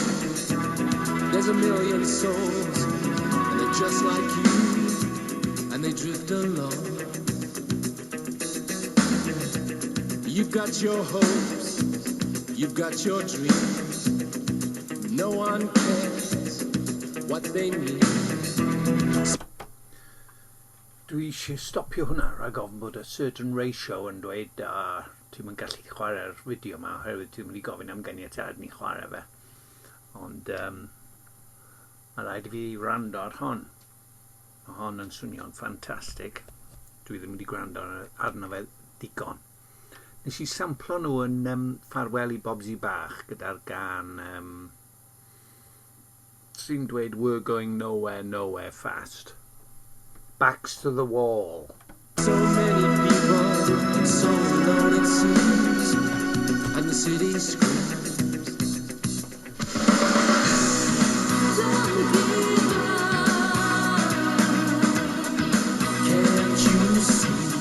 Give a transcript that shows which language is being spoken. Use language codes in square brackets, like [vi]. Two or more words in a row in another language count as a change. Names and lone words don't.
[en] There's a million souls and they're just like you and they drift along. You've got your hopes, you've got your dreams. No one cares what they mean. [cy] Dwi eisiau stopio hwnna rhag ofn bod a certain ratio yn dweud ti'n mynd gallu chwarae'r fideo yma oherwydd ti'n mynd I gofyn am ganiatad ni chwarae fe. Ond mae rhaid I fi wrando ar hon. Mae hon yn swnio'n ffantastig. Dwi ddim wedi gwrando arno fe digon. Nes I samplo nhw yn ffarwel I Bobsy Bach gyda'r gan sy'n dweud [en] we're going nowhere, nowhere fast. Backs to the wall. So many people, so alone it seems, and the city screams. Can't you see?